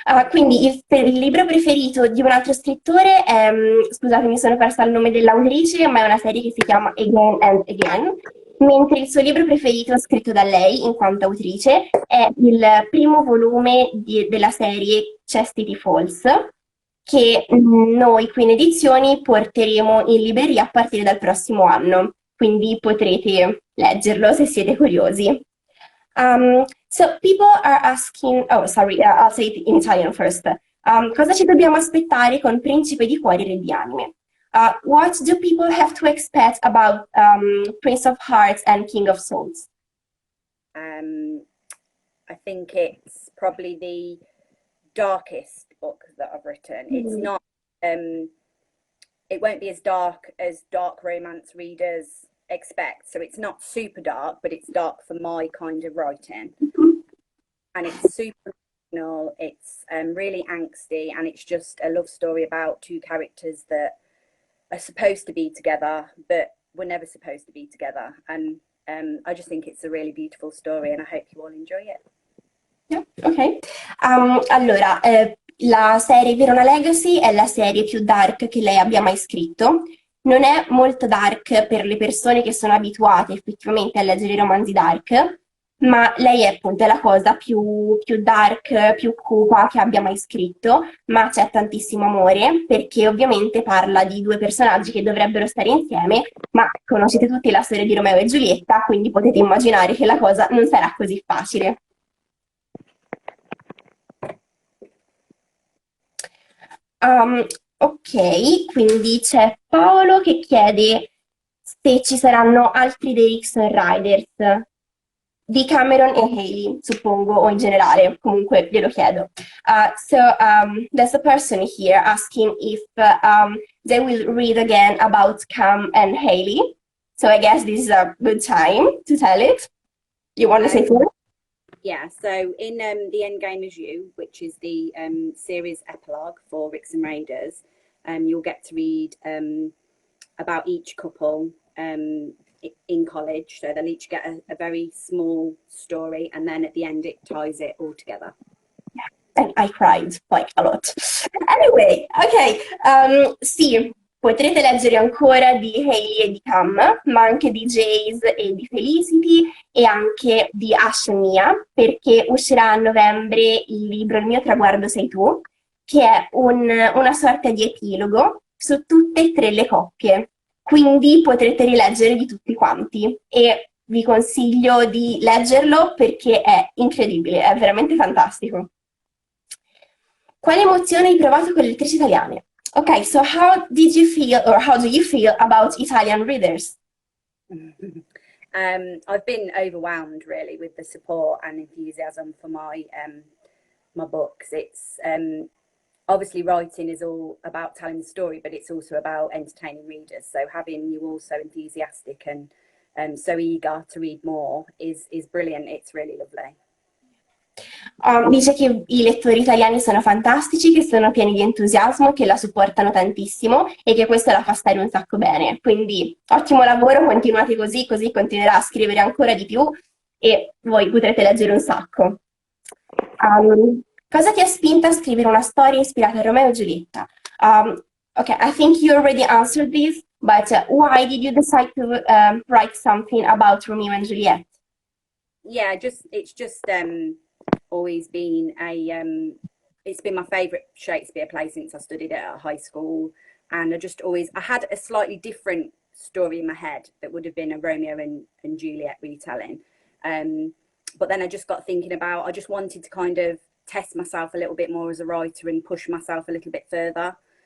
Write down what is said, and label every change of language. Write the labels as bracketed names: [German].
[Italian] Quindi il libro preferito di un altro scrittore è, scusate, mi sono persa il nome dell'autrice, ma è una serie che si chiama Again and Again, mentre il suo libro preferito, scritto da lei in quanto autrice, è il primo volume della serie Chastity Falls, che noi qui in edizioni porteremo in libreria a partire dal prossimo anno, quindi potrete leggerlo se siete curiosi. [English] So people are asking, oh sorry, I'll say it in Italian first. [Italian] Cosa ci dobbiamo aspettare con Principe di Cuori Re di Anime? [English] What do people have to expect about Prince of Hearts and King of Souls? I think it's probably the darkest book that I've written. It's not it won't be as dark romance readers expect. So it's not super dark, but it's dark for my kind of writing. And it's super emotional, it's really angsty, and it's just a love story about two characters that are supposed to be together, but were never supposed to be together. And I just think it's a really beautiful story, and I hope you all enjoy it. Yeah, ok. [Italian] Allora, la serie Verona Legacy è la serie più dark che lei abbia mai scritto. Non è molto dark per le persone che sono abituate effettivamente a leggere i romanzi dark, ma lei è appunto la cosa più dark, più cupa che abbia mai scritto, ma c'è tantissimo amore perché ovviamente parla di due personaggi che dovrebbero stare insieme, ma conoscete tutti la storia di Romeo e Giulietta, quindi potete immaginare che la cosa non sarà così facile. Ok, quindi c'è Paolo che chiede se ci saranno altri dei Rickson Riders di Cameron e Haley, suppongo, o in generale, comunque glielo chiedo. [English] There's a person here asking if they will read again about Cam and Haley. So I guess this is a good time to tell it. You want to say something? Yeah, so in The Endgame Is You, which is the series epilogue for Ricks and Raiders, you'll get to read about each couple in college. So they'll each get a very small story, and then at the end it ties it all together. And I cried like a lot. Anyway, [Italian] ok, sì, potrete leggere ancora di Hailey e di Cam, ma anche di Jace e di Felicity e anche di Ash e Mia, perché uscirà a novembre il libro Il mio traguardo sei tu, che è una sorta di epilogo su tutte e tre le coppie. quindi potrete rileggere di tutti quanti e vi consiglio di leggerlo perché è incredibile, è veramente fantastico. Quale emozione hai provato con le lettrici italiane? [English] Ok, so how did you feel or how do you feel about Italian readers? I've been overwhelmed really with the support and enthusiasm for my books. It's obviously writing is all about telling the story, but it's also about entertaining readers. So having you all so enthusiastic and so eager to read more is brilliant. It's really lovely. [Italian] Dice che i lettori italiani sono fantastici, che sono pieni di entusiasmo, che la supportano tantissimo e che questo la fa stare un sacco bene. Quindi ottimo lavoro, continuate così, così continuerà a scrivere ancora di più e voi potrete leggere un sacco. Cosa ti ha spinto a scrivere una storia ispirata a Romeo e Giulietta? [English] Okay, I think you already answered this, but why did you decide to write something about Romeo and Juliet? Yeah, it's just always been it's been my favorite Shakespeare play since I studied it at high school, and I had a slightly different story in my head that would have been a Romeo and Juliet retelling, but then I just got thinking about I just wanted to kind of test myself a little bit more as a writer and push myself a little bit further,